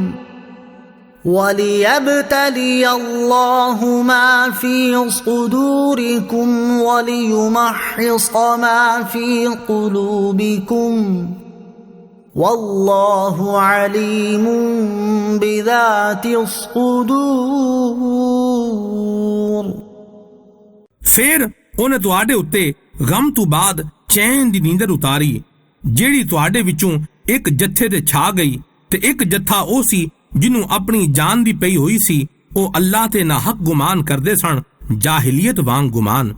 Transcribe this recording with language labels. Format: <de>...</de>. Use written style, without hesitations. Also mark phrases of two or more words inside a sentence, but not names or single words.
<ar>وليبتلي الله ما في صدوركم وليمحص ما في قلوبكم والله عليم بذات الصدور۔</ar> <pa>ਫਿਰ ਉਹਨੇ ਤੁਹਾਡੇ ਉੱਤੇ ਗਮ ਤੋਂ ਬਾਅਦ ਚੈਨ ਦੀ ਨੀਂਦਰ ਉਤਾਰੀ ਜਿਹੜੀ ਤੁਹਾਡੇ ਵਿੱਚੋਂ ਇੱਕ ਜੱਥੇ ਤੇ ਛਾ ਗਈ ਤੇ ਇੱਕ ਜੱਥਾ ਉਹ ਸੀ ਜਿਹਨੂੰ ਆਪਣੀ ਜਾਨ ਦੀ ਪਈ ਹੋਈ ਸੀ। ਉਹ ਅੱਲਾਹ ਤੇ ਨਾ ਹੱਕ ਗੁਮਾਨ ਕਰਦੇ ਸਨ, ਜਾਹਿਲੀਅਤ ਵਾਂਗ ਗੁਮਾਨ।</pa>